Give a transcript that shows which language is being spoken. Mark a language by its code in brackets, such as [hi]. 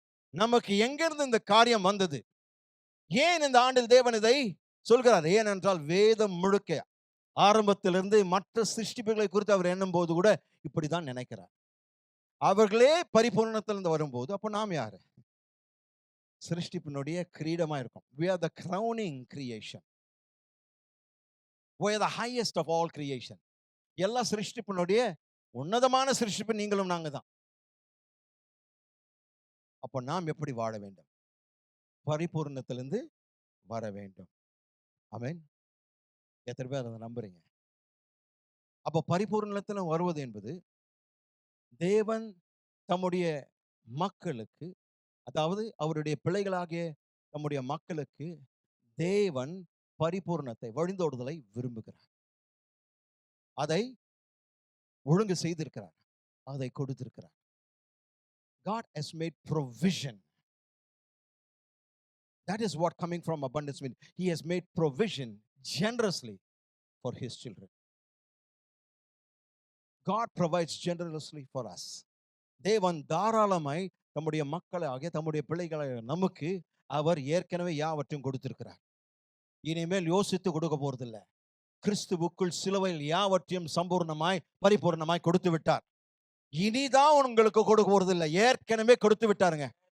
[ta] நமக்கு எங்கிருந்து இந்த காரியம் வந்தது? ஏன் இந்த ஆண்டில் தேவன் இதை சொல்கிறார்? ஏனென்றால் வேதம் முழுக்க ஆரம்பத்திலிருந்து மற்ற சிருஷ்டிப்புகளை குறித்து அவர் எண்ணும் போது கூட இப்படிதான் நினைக்கிறார். அவர்களே பரிபூர்ணத்திலிருந்து வரும்போது அப்போ நாம் யாரு? சிருஷ்டிப்பினுடைய கிரீடமா இருக்கும். [en] We are the crowning creation. We are the highest of all creation. [ta] எல்லா சிருஷ்டிப்பினுடைய உன்னதமான சிருஷ்டிப்பு நீங்களும் நாங்க தான். அப்ப நாம் எப்படி வாழ வேண்டும்? பரிபூரணத்திலிருந்து வர வேண்டும். ஆமென். எத்தனை பேர் அதை நம்புறீங்க? அப்ப பரிபூரணத்துல வருவது என்பது தேவன் தம்முடைய மக்களுக்கு, அதாவது அவருடைய பிள்ளைகளாகிய தம்முடைய மக்களுக்கு தேவன் பரிபூரணத்தை, வழிந்தோடுதலை விரும்புகிறார். அதை ஒழுங்கு செய்திருக்கிறார். அதை கொடுத்திருக்கிறார். [en] God has made provision. That is what coming from abundance means. He has made provision generously for his children. God provides generously for us. [ta] தேவன் தாராளமாய் தம்முடைய மக்களாகிய தம்முடைய பிள்ளைகளை நமக்கு அவர் ஏற்கனவே யாவற்றையும் கொடுத்திருக்கிறார். இனிமேல் யோசித்து கொடுக்க போறதில்லை. கிறிஸ்துவுக்குள் சிலுவையில் யாவற்றையும் சம்பூர்ணமாய் பரிபூர்ணமாய் கொடுத்து விட்டார். இனிதான் உங்களுக்கு கொடுக்க போறதில்லை. ஏற்கனவே கொடுத்து விட்டாருங்க.